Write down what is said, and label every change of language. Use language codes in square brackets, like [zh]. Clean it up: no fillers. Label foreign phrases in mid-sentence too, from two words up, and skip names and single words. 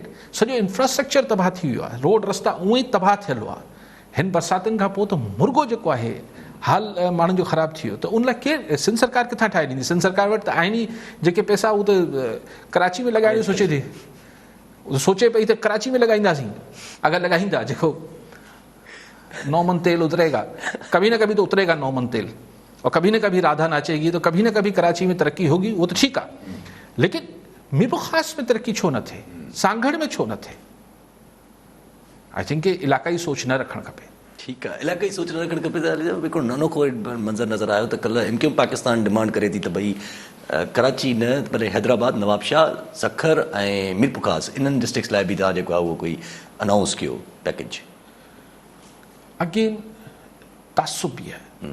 [sd] सॼो इंफ्रास्ट्रक्चर तबाह थी वियो आहे, रोड रस्ता उअं ई तबाह थियल हुआ, हिन बरसातुनि खां पोइ त मुर्गो जेको आहे हाल माण्हुनि जो ख़राबु थी वियो, त उन लाइ केरु सिंध सरकार किथां ठाहे ॾींदी? सिंध सरकार वटि त आहिनि ई जेके पैसा, उहो त कराची में लॻाइण जो सोचे थी, सोचे पई त कराची में लॻाईंदासीं, अगरि लॻाईंदा जेको [ur] نو من تیل اترے گا، کبھی نہ کبھی تو اترے گا نو من تیل، اور کبھی نہ کبھی رادھا ناچے گی، تو کبھی نہ کبھی کراچی میں ترقی ہوگی، وہ تو ٹھیک ہے. [sd] लेकिन मीर ख़ास में तरक्की छो न थे, सांगड़ में छो न थे? [en] I think [sd] इलाकाई सोच न रखणु खपे। ठीकु आहे, इलाकाई सोच न रखणु खपे। हिकिड़ो अनोखो मंज़र नज़र आयो त कल्ह MQM पाकिस्तान डिमांड करे थी त भई कराची न भले हैदराबाद, नवाबशाह, सखर ऐं मीरपुखास इन्हनि डिस्ट्रिक्ट्स लाइ बि तव्हां जेको आहे उहो कोई अनाउंस कयो पैकेज। अगेन तासुब बि आहे।